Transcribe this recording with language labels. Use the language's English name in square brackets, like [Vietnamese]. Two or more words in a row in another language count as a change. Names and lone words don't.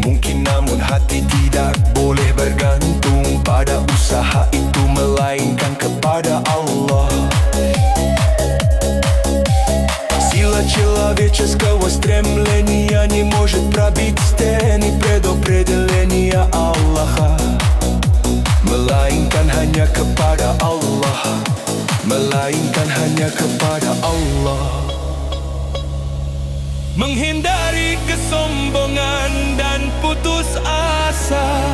[Indonesian] Mungkin namun hati tidak boleh bergantung pada usaha itu, melainkan kepada Allah. [Russian] Сила человеческого стремления не может пробить стены предопределения Аллаха, [Indonesian] melainkan hanya kepada Allah. Melainkan hanya kepada Allah. Menghindari kesombongan dan putus asa.